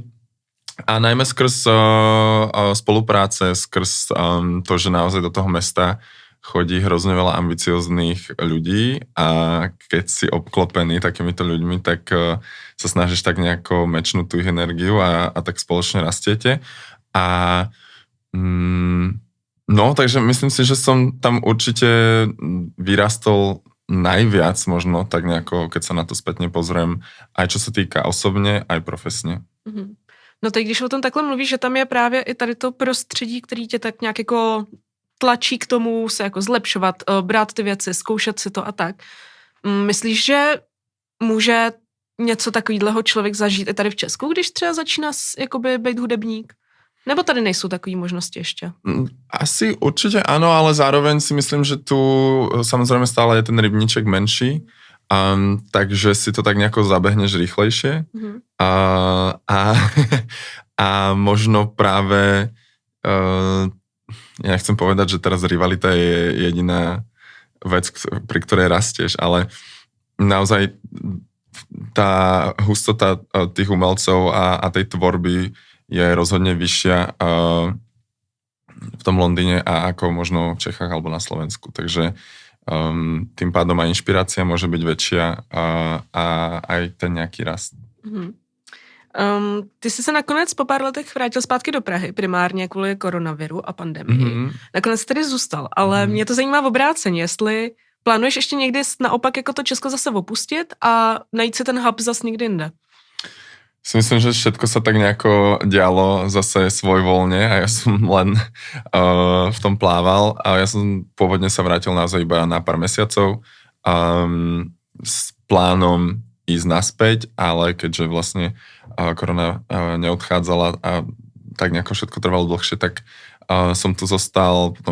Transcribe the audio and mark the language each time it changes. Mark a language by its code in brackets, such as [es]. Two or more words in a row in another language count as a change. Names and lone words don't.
[sk] A najmä skrz spolupráce, skrz to, že naozaj do toho mesta chodí hrozne veľa ambicioznych ľudí a keď si obklopený takýmito ľuďmi, tak sa snažíš tak nejako mečnúť tú ich energiu a tak spoločne rastiete. No, takže myslím si, že som tam určite vyrastol najviac možno, tak nejako, keď sa na to spätne pozriem, aj čo sa týka osobne, aj profesně. [cs] No teď, když o tom takhle mluvíš, že tam je právě i tady to prostředí, který tě tak nějak jako tlačí k tomu se jako zlepšovat, brát ty věci, zkoušet si to a tak. Myslíš, že může něco takového člověk zažít i tady v Česku, když třeba začíná jakoby být hudebník? Nebo tady nejsou takové možnosti ještě? [sk] Asi určite áno, ale zároveň si myslím, že tu samozrejme stále je ten rybníček menší, takže si to tak nejako zabehneš rýchlejšie. A možno práve ja nechcem povedať, že teraz rivalita je jediná vec, pri ktorej rastieš, ale naozaj tá hustota tých umelcov a tej tvorby je rozhodne vyššia v tom Londýne a ako možno v Čechách alebo na Slovensku. Takže tým pádom aj inšpirácia môže byť väčšia a aj ten nejaký rast. [cs] Ty jsi se nakonec po pár letech vrátil zpátky do Prahy, primárně kvůli koronaviru a pandemii. Nakonec tedy zůstal, ale mě to zajímá v obráceně, jestli plánuješ ještě někdy naopak jako to Česko zase opustit a najít si ten hub zase někde jinde? [sk] Si myslím, že všetko sa tak nejako dialo zase svojvoľne a ja som len v tom plával a ja som pôvodne sa vrátil naozaj iba na pár mesiacov s plánom ísť naspäť, ale keďže vlastne korona neodchádzala a tak nejako všetko trvalo dlhšie, tak som tu zostal, potom